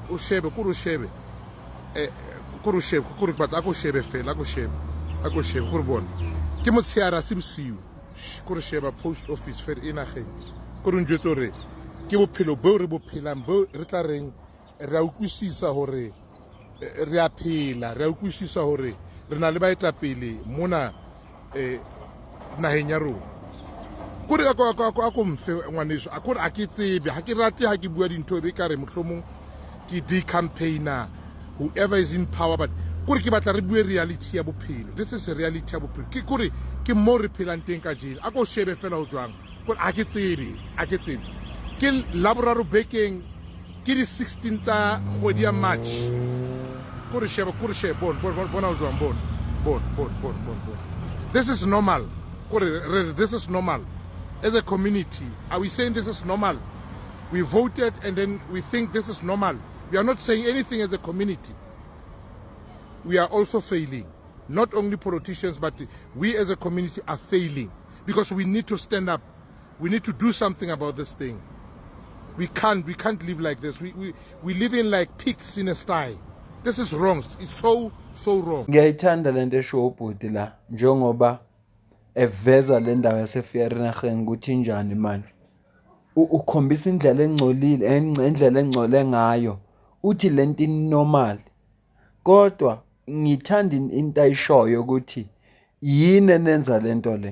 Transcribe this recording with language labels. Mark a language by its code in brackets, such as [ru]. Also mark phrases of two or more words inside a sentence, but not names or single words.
[st] gore batla go shebe fela go shebe gore bona ke motshiara se bosiu gore sheba [en] post office [st] fere enageng gore njwetso re ke bophelo bo re bophelang bo re tla reng re a utlwisisa hore re a phela re a utlwisisa hore re na le baetapele mona naheng ya rona gore a ko mfe ngwaneso a gore a ke tsebe ha ke rate ha ke bua dintho be ka re mohlomong ke di-campaigner [en] whoever is in power [st] but gore ke batla re bue reality ya bophelo. [en] This is a reality [st] ya bophelo ke gore ke mo re phelang teng ka jele a ko shebe fela ho jwang gore a ke tsebe ke laboraro bekeng ke di 16 tsa kgwedi ya March gore sheba bona ho jwang bona. [en] This is normal gore this is normal as a community. Are we saying this is normal? We voted and then we think this is normal. We are not saying anything as a community. We are also failing. Not only politicians, but we as a community are failing because we need to stand up. We need to do something about this thing. We can't live like this. We live in like pigs in a sty. This is wrong. It's so wrong. [zu] Ngiyayithanda lento esho ubhuti la njengoba eveza le ndawo yaseFereenageng ukuthi njani manje. Ukhombisa indlela engcolile, indlela engcole ngayo. Uthi lento normal. Kodwa ngithanda into ayishoyo ukuthi yini enenza lento le.